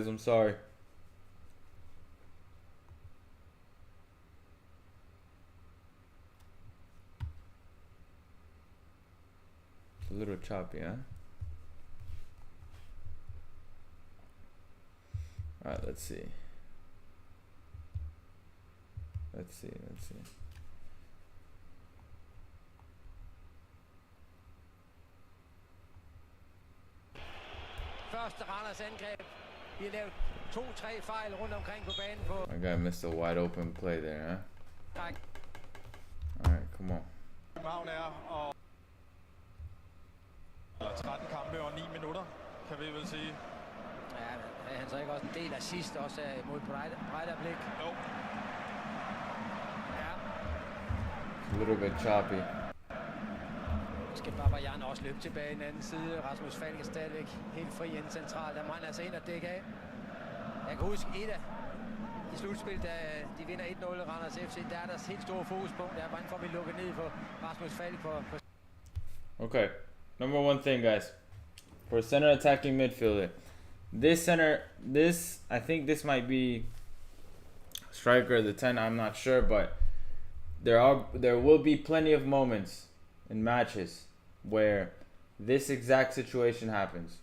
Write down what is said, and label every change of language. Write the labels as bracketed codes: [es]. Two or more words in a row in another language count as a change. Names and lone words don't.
[en] I'm sorry. It's a little choppy, huh? Alright, let's see. Let's see. [da] Første Randers angreb. Vi har lavet 2-3 fejl rundt omkring på banen på. [en] My guy missed a wide open play there, huh? [da] Tak. [en] Alright, come on. [da] København er og 13 kampe og 9 minutter, kan vi vel sige. Ja, men er han så ikke også en del af sidst også mod Breidablik? Jo. Ja. [en] A little bit choppy. [da] Skal Babajan også løbe tilbage i den anden side. Rasmus Falk er stadigvæk helt fri inden centralt. Der må han altså ind og dække af. Jeg kan huske i slutspil, da de vinder 1-0 Randers FC, der er deres helt store fokuspunkt. Der er hvordan får vi lukket ned på Rasmus Falk på. [en] Okay, number one thing, guys, for a center attacking midfielder, I think this might be striker the 10. I'm not sure, but there will be plenty of moments in matches where this exact situation happens.